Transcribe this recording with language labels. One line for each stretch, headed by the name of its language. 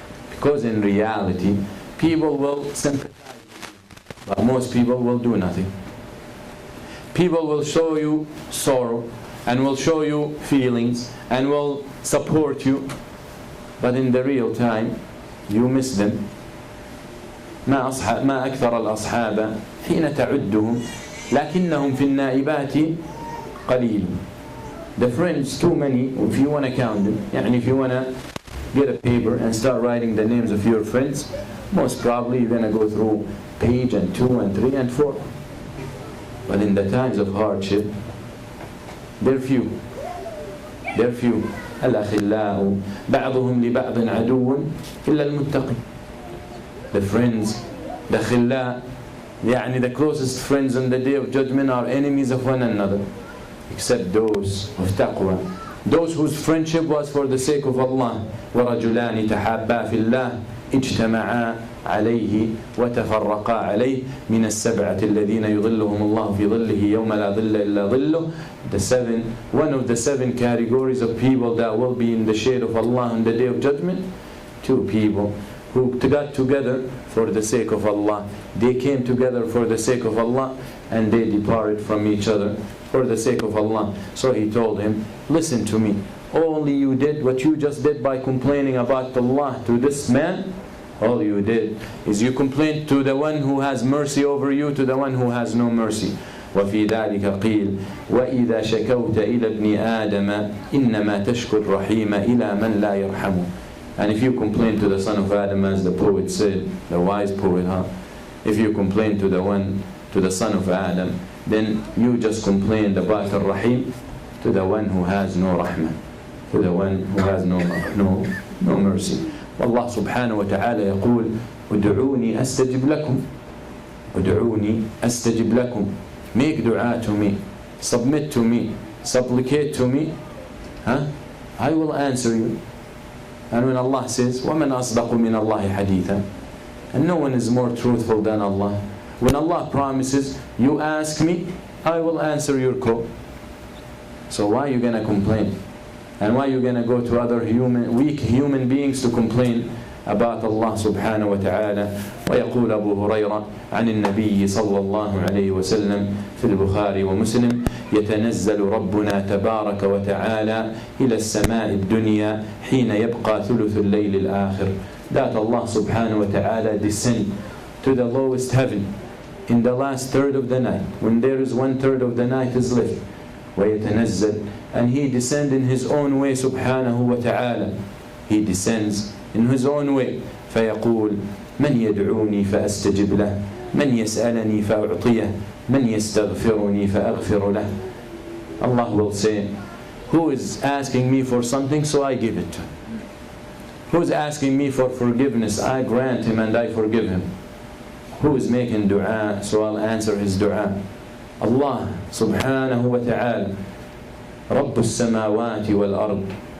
English: Because in reality, people will sympathize with you, but most people will do nothing. People will show you sorrow and will show you feelings and will support you, but in the real time, you miss them.
Arabic: ما أكثر الأصحاب حين تعدهم لكنهم في النائبات قليل.
English: The friends, too many, if you want to count them. يعني if you want to get a paper and start writing the names of your friends, most probably you're going to go through page and 2 and 3 and 4. But in the times of hardship, they're few. They're few.
Arabic: الأخلاء بعضهم لبعض عدو إلا المتقي.
English: The friends, the khilla, يعني the closest friends on the day of judgment are enemies of one another, except those of taqwa, those whose friendship was for the sake of Allah.
Arabic: ورجلان تحابا في الله اجتمعا عليه وتفرقا عليه من السبعة الذين يظلهم الله في ظله يوم لا ظل إلا ظله.
English: One of the 7 categories of people that will be in the shade of Allah on the day of judgment. 2 people who got together for the sake of Allah. They came together for the sake of Allah and they departed from each other for the sake of Allah. So he told him, listen to me. Only you did what you just did by complaining about Allah to this man. All you did is you complained to the one who has mercy over you to the one who has no mercy.
Arabic: وفي ذلك قيل وإذا شكوت إلى ابن آدم إنما تشكو الرحيم إلى من لا يرحمه.
English: And if you complain to the son of Adam, as the poet said, the wise poet, if you complain to the son of Adam, then you just complained about Ar-Rahim to the one who has no rahmah, to the one who has no mercy.
Arabic: والله سبحانه وتعالى يقول ادعوني أستجب لكم. ادعوني أستجب لكم.
English: Make dua to me, submit to me, supplicate to me, I will answer you. And when Allah says, وَمَنْ أَصْدَقُ مِنَ اللَّهِ حَدِيثًا, and no one is more truthful than Allah. When Allah promises, you ask me, I will answer your call. So why are you going to complain? And why are you going to go to other weak human beings to complain about Allah subhanahu wa ta'ala?
Arabic: ويقول أبو هريرة عن النبي صلى الله عليه وسلم في البخاري ومسلم يتنزل ربنا تبارك وتعالى إلى السماء الدنيا حين يبقى ثلث الليل الآخر.
English: That Allah subhanahu wa ta'ala descend to the lowest heaven in the last third of the night, when there is 1/3 of the night is left. ويتنزل, and He descends in His own way subhanahu wa ta'ala. He descends in His own way.
Arabic: فيقول من يدعوني فأستجب له من يسألني فأعطيه من يستغفرني فأغفر له.
English: Allah will say, who is asking me for something, so I give it to him. Who is asking me for forgiveness, I grant him and I forgive him. Who is making dua, so I'll answer his dua. Allah subhanahu wa ta'ala, رب السماوات والأرض